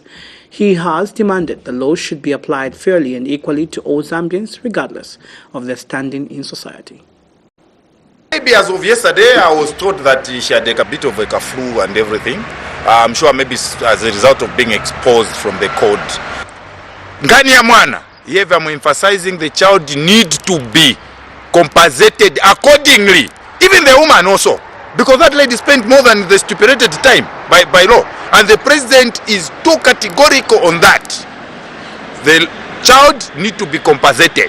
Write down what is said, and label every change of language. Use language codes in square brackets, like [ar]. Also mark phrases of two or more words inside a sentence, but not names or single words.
[en] He has demanded the law should be applied fairly and equally to all Zambians regardless of their standing in society. Maybe as of yesterday, I was told that she had a bit of a flu and everything. I'm sure maybe as a result of being exposed from the cold. [ny] Ngani ya mwana, [en] here I'm emphasizing the child need to be compensated accordingly. Even the woman also. Because that lady spent more than the stipulated time by law. And the president is too categorical on that. The child need to be compensated.